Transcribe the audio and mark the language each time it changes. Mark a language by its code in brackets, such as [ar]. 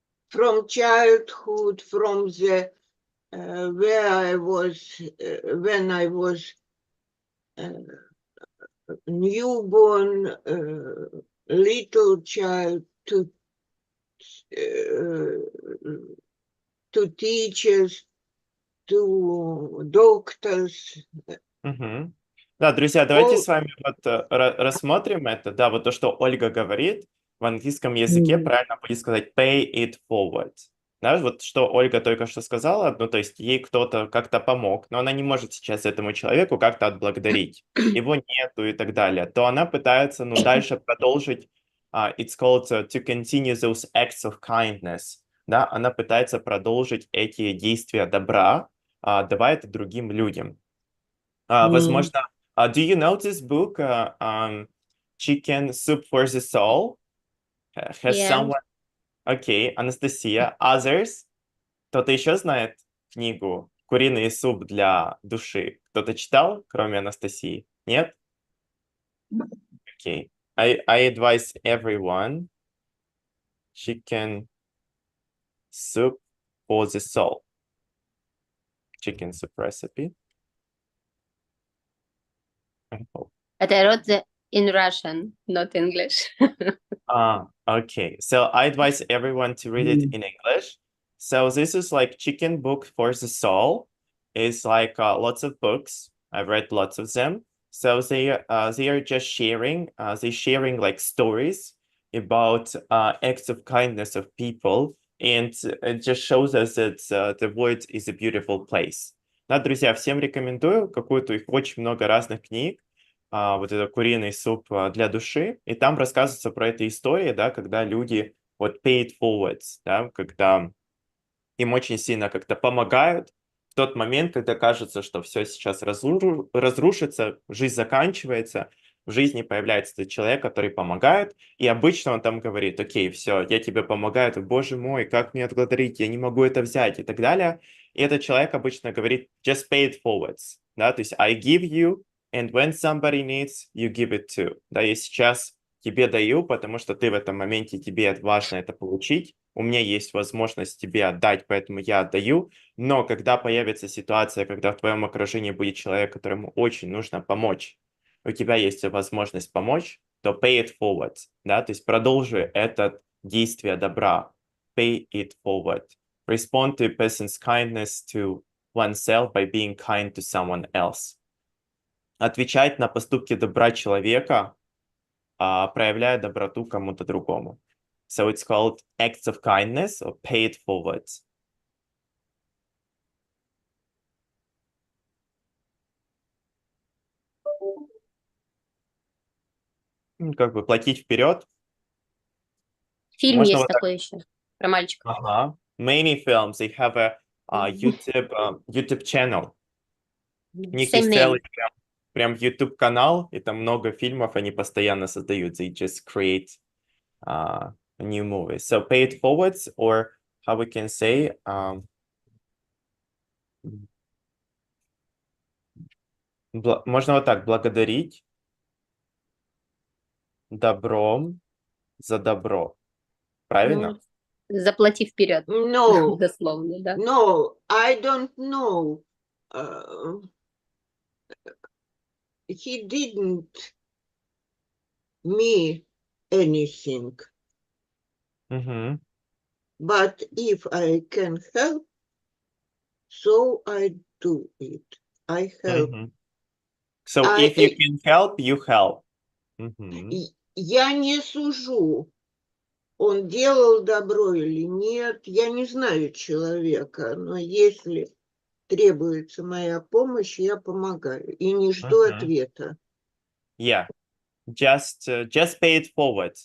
[en] From childhood, from the where I was when I was newborn, little child, to teachers, to doctors. Угу. [ru] Да, друзья, давайте с вами вот рассмотрим это. Да, вот то, что Ольга говорит, в английском языке правильно будет сказать [en] pay it forward. [ru] Да, вот что Ольга только что сказала, ну, то есть ей кто-то как-то помог, но она не может сейчас этому человеку как-то отблагодарить. Его нету и так далее. То она пытается, ну, дальше продолжить, [en] it's called to continue those acts of kindness. [ru] Да, она пытается продолжить эти действия добра, давай это другим людям. Возможно, [en] do you know this book, Chicken Soup for the Soul? Has Yeah. someone... Окей, Анастасия. Others? [ru] Кто-то еще знает книгу «Куриный суп для души»? Кто-то читал, кроме Анастасии? Нет? Окей. [en] I advise everyone chicken soup for the soul. Chicken soup recipe. But I wrote in Russian, not English. Okay. So I advise everyone to read it in English. So this is like chicken book for the soul. It's like lots of books. I've read lots of them. So they are just sharing. They're sharing like stories about acts of kindness of people, and it just shows us that the world is a beautiful place. [ru] Да, друзья, всем рекомендую. Какую-то их очень много разных книг. Вот это «Куриный суп для души», и там рассказывается про эту историю, да, когда люди вот [en] pay it forward, [ru] да, когда им очень сильно как-то помогают в тот момент, когда кажется, что все сейчас разрушится, жизнь заканчивается, в жизни появляется этот человек, который помогает, и обычно он там говорит: окей, все, я тебе помогаю, ты, боже мой, как мне отблагодарить, я не могу это взять и так далее. И этот человек обычно говорит [en] just pay it forward, [ru] да, то есть [en] I give you, and when somebody needs, you give it too. [ru] Да, я сейчас тебе даю, потому что ты в этом моменте, тебе важно это получить. У меня есть возможность тебе отдать, поэтому я отдаю. Но когда появится ситуация, когда в твоем окружении будет человек, которому очень нужно помочь, у тебя есть возможность помочь, то [en] pay it forward. [ru] Да, то есть продолжи это действие добра. [en] Pay it forward. Respond to a person's kindness to oneself by being kind to someone else. [ru] Отвечать на поступки добра человека, проявляя доброту кому-то другому. [en] So it's called acts of kindness or pay it forward. [ru] Как бы платить вперед. Фильм Можно есть вот так. такой еще про мальчика. Ага. [en] Many films, they have a YouTube channel. [ru] У них [en] Same [ru] есть [en] name. [ru] целый прям YouTube канал, и там много фильмов они постоянно создают. [en] They just create new movies. So pay it forward, or how we can say, [ru] можно вот так: благодарить добром за добро. Правильно? Ну, заплати вперед. [en] No, [ru] Дословно, да. [en] no, I don't know. He didn't me anything, Мгм. but if I can help, so I do it. I help. Мгм. So if you can help, you help. Мгм. [ru] Я не сужу, он делал добро или нет. Я не знаю человека, но если требуется моя помощь, я помогаю и не жду Мгм. ответа. [en] Yeah. Just pay it forward.